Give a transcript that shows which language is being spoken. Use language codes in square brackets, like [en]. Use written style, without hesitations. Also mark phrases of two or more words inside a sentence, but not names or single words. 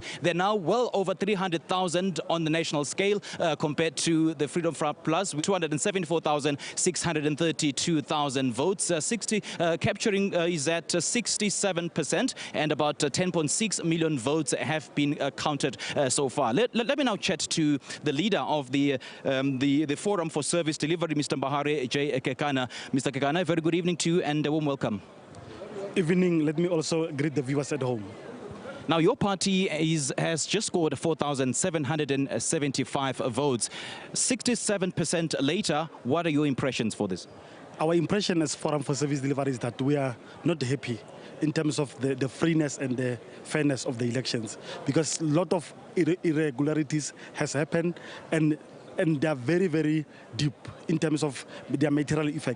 [en] They're now well over 300,000 on the national scale compared to the Freedom Front Plus with 274,632 votes. Capturing is at 67%, and about 10.6 million votes have been counted so far. Let me now chat to the leader of the Forum for Service Delivery, Mr. Mbahare J. Kekana. Mr. Kekana, very good evening to you and a warm welcome. Evening. Let me also greet the viewers at home. Now, your party has just scored 4,775 votes. 67% later, what are your impressions for this? Our impression as Forum for Service Delivery is that we are not happy in terms of the freeness and the fairness of the elections, because a lot of irregularities has happened, and they are very, very deep in terms of their material effect.